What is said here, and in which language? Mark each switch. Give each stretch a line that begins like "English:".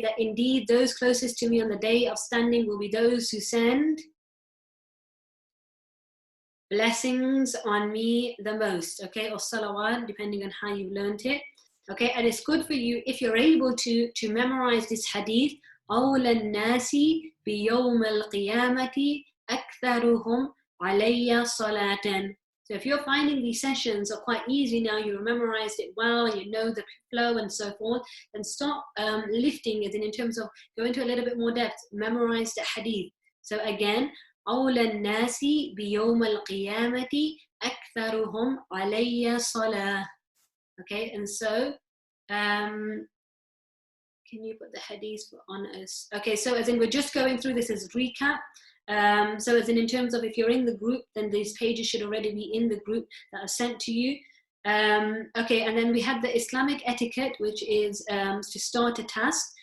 English: That indeed those closest to me on the day of standing will be those who send blessings on me the most. Okay, or salawat, depending on how you learned it. Okay, and it's good for you if you're able to memorize this hadith.
Arabic: أولى الناس بيوم القيامة أكثرهم علي صلاة.
English: So if you're finding these sessions are quite easy now, you memorized it well, you know the flow and so forth, then start lifting it in terms of going into a little bit more depth, memorize the hadith. So again,
Arabic: أولى الناس بيوم القيامة أكثرهم علي صلاة.
English: Okay, and so can you put the hadith on us? Okay, so as in we're just going through this as recap. So as in terms of if you're in the group, then these pages should already be in the group that are sent to you. Okay, and then we have the Islamic etiquette, which is to start a task.